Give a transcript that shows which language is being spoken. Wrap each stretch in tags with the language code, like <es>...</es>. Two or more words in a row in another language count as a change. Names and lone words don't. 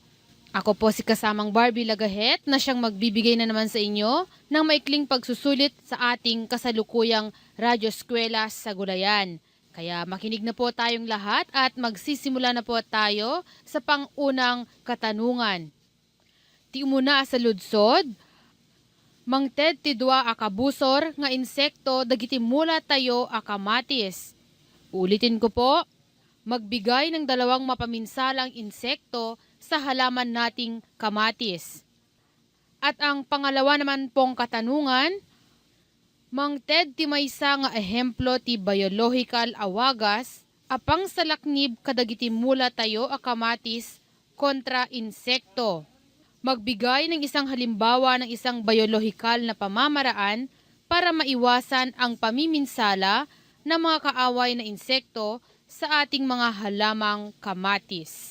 <tl>Ako po si kasamang Barbie Lagahet na siyang magbibigay na naman sa inyo ng maikling pagsusulit sa ating kasalukuyang Radyo Eskwela sa Gulayan. Kaya makinig na po tayong lahat at magsisimula na po tayo sa pangunang katanungan.</tl> <ilo>Ti umuna sa ludsod, mangted ti dua a kabusor nga insekto dagiti mula tayo a kamatis.</ilo> <tl>Ulitin ko po, magbigay ng dalawang mapaminsalang insekto sa halaman nating kamatis. At ang pangalawa naman pong katanungan,</tl> <ilo>mangted ti maysa nga ehemplo ti biological awagas apang salaknib kadagiti mula tayo a kamatis kontra insekto.</ilo> <tl>Magbigay ng isang halimbawa ng isang biological na pamamaraan para maiwasan ang pamiminsala ng mga kaaway na insekto sa ating mga halamang kamatis.</tl>